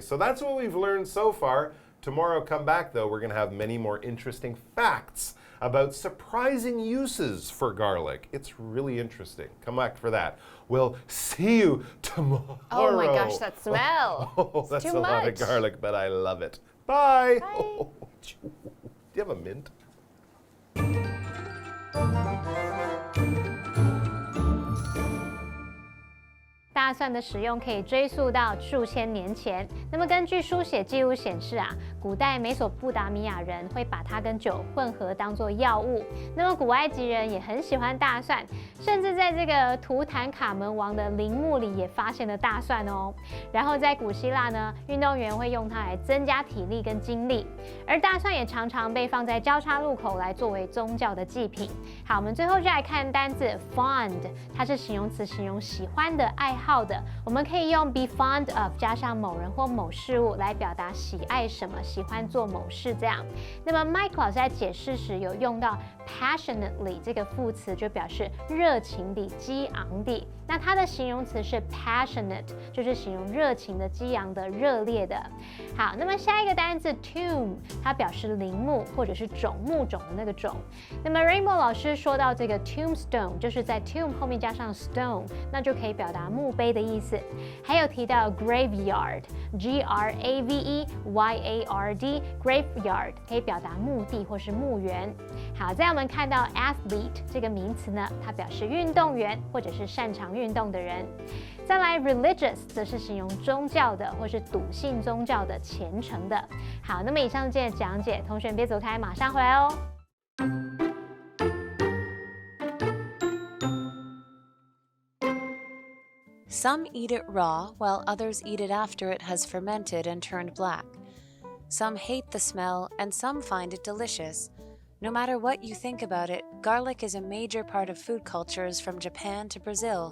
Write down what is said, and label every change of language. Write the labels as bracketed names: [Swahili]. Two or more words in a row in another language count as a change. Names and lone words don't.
[English] So that's what we've learned so far. Tomorrow, come back, though, we're going to have many more interesting facts about surprising uses for garlic. It's really interesting. Come back for that. We'll see you tomorrow. Oh my gosh, that smell. Oh, that's too a lot of much. garlic, but I love it. Bye. Bye. Oh, do you have a mint? [Chinese] 大蒜的使用可以追溯到数千年前。那么根据书写记录显示啊，古代美索不达米亚人会把它跟酒混合当作药物。那么古埃及人也很喜欢大蒜，甚至在这个图坦卡门王的陵墓里也发现了大蒜哦。然后在古希腊呢，运动员会用它来增加体力跟精力，而大蒜也常常被放在交叉路口来作为宗教的祭品。好，我们最后就来看单字 fond， 它是形容词，形容喜欢的、爱好的。我们可以用 [English] be fond of [Chinese] 加上某人或某事物来表达喜爱什么、喜欢做某事这样。那么 Mike 老师在解释时有用到 passionately 这个副词就表示热情地、激昂地。那它的形容词是 passionate， 就是形容热情的、激昂的、热烈的。好，那么下一个单字 tomb， 它表示陵墓或者是冢、墓冢的那个冢。那么 Rainbow 老师说到这个 tombstone， 就是在 tomb 后面加上 stone， 那就可以表达墓碑的意思。还有提到 graveyard， [English] G-R-A-V-E-Y-A-R-D graveyard [Chinese] 可以表达墓地或是墓园。好，再我们看到 athlete 这个名词呢，它表示运动员或者是擅长运动的人。再来 religious 则是形容宗教的或是笃信宗教的、虔诚的。好，那么以上是今天的讲解，同学别走开，马上回来哦。 [English] Some eat it raw, while others eat it after it has fermented and turned black. Some hate the smell, and some find it delicious. No matter what you think about it, garlic is a major part of food cultures from Japan to Brazil.